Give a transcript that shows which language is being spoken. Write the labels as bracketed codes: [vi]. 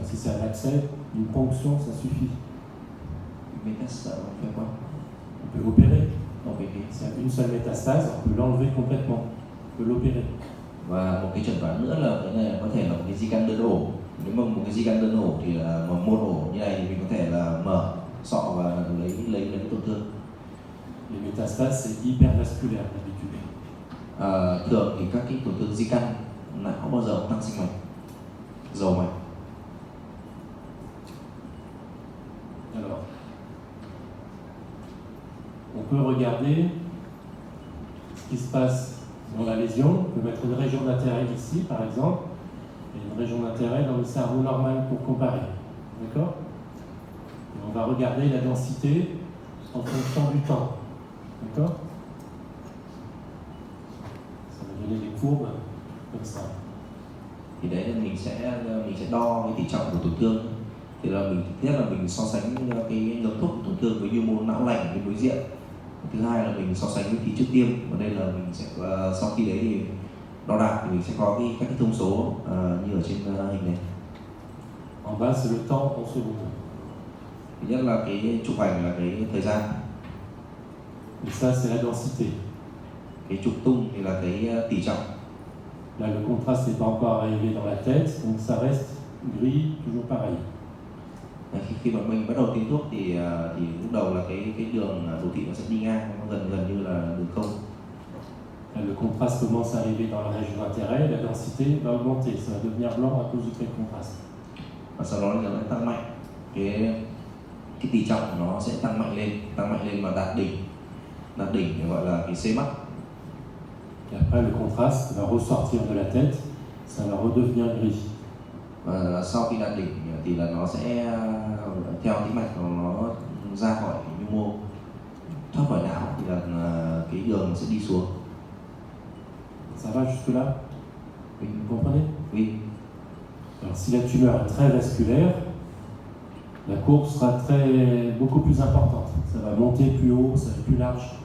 [fr] Si c'est un accès, une ponction, ça suffit. Métastase, on fait quoi? On peut opérer. Okay. S'il y a une seule métastase, on peut l'enlever complètement. On peut l'opérer. [vi] Và một cái chẩn đoán nữa là cái này có thể là một cái di căn đơn ổ. Nếu mà một cái di căn đơn ổ thì là một ổ như này thì mình có thể là mở sọ và lấy cái tổn thương. [fr] Les métastases, c'est hypervasculaire d'habitude. [vi] Thường thì các cái tổn thương di căn não bao giờ cũng tăng sinh mạch, dầu mạch. [fr] Alors, on peut regarder ce qui se passe dans la lésion. On peut mettre une région d'intérêt ici, par exemple, Il y a une région d'intérêt dans le cerveau normal pour comparer. D'accord? Et on va regarder la densité en fonction du temps. D'accord? Ça va donner des courbes comme ça. [vi] Thì đấy là mình sẽ đo cái tỷ trọng của tổn thương. Thì là mình thứ nhất là mình so sánh cái lượng thuốc tổn thương với nhu mô não lành với đối diện. Thứ hai là mình so sánh với phí trước tiêm. Và đây là mình sẽ sau khi đấy thì đo đạc thì mình sẽ có các cái thông số như ở trên hình này. [fr] En bas, c'est le temps en secondes. [vi] Thứ nhất là cái trục ảnh là cái thời gian. [fr] Et ça, c'est la densité. [vi] Cái trục tung thì là cái tỷ trọng. [fr] Là, le contraste n'est pas encore arrivé dans la tête, donc ça reste gris, toujours pareil. [vi] Khi mà mình bắt đầu tiêm thuốc thì lúc đầu là cái đường đồ thị nó sẽ đi ngang, nó gần như là đường không. [fr] Là, le contraste commence à arriver dans la région d'intérêt, la densité va augmenter, ça va devenir blanc à cause du trait de contraste. [vi] Và sau đó nó sẽ tăng mạnh, cái tỷ trọng của nó sẽ tăng mạnh lên và đạt đỉnh gọi là cái C max. [fr] Et après, le contraste va ressortir de la tête, ça va redevenir gris. [vi] Và sau khi đạt đỉnh thì là nó sẽ theo tĩnh mạch nó ra khỏi nhu mô, thoát khỏi não thì là cái đường nó sẽ đi xuống. [fr] Ça va jusque là? Oui. Vous comprenez? Oui. Alors, si la tumeur est très vasculaire, la courbe sera beaucoup plus importante. Ça va monter plus haut, ça va être plus large.